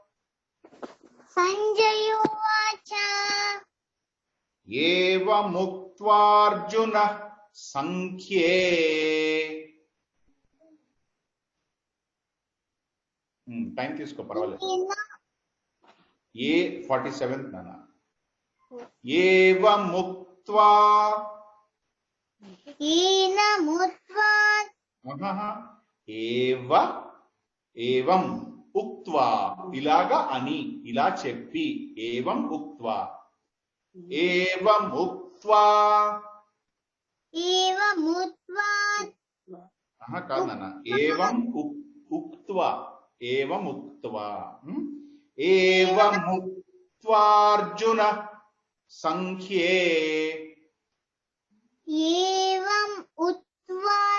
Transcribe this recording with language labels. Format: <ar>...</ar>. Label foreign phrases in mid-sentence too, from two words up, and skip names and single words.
<sa>Sanjaya Uvacha. Eva Muktvarjuna Sankhye.</sa> <te>Time తీసుకో పర్వాలేదు. ఏ 47th నానా.</te> <sa>Eva Muktva. Ena Muktva. Eva. Evam. Uktva.</sa> <te>ఇలాగా అని ఇలా చెప్పి</te> <sa>ఏవం ఉక్త్వా. Evam uktva. Evam uktva.</sa> <te>కాదు నాన్న.</te> <sa>ఏవం ఉక్త్వా. ఏవం ఉక్త్వా. ఏవం ఉక్త్వార్జున సంఖ్యే. ఏవం ఉక్త్వా</sa>